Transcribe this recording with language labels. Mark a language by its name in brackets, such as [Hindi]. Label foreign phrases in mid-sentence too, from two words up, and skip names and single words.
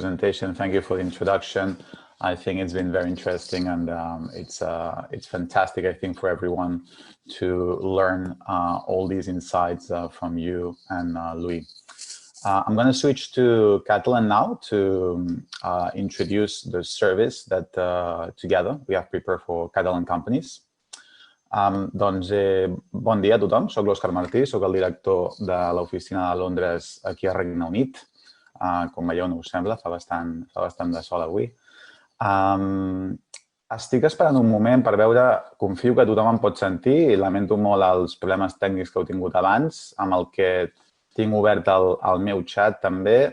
[English] Thank you for the introduction. I think it's been very interesting, and it's fantastic, I think, for everyone to learn all these insights from you and Louis. I'm going to switch to Catalan now to introduce the service that together we have prepared for Catalan companies. [Catalan] Doncs bon dia a tothom, soc l'Òscar Martí, soc el director de l'oficina de Londres aquí a Regne Unit. Com veieu, no us sembla, fa bastant de sol avui. Estic esperant un moment per veure, confio que tothom em pot sentir i lamento molt els problemes tècnics que heu tingut abans, amb el que tinc obert el meu xat també.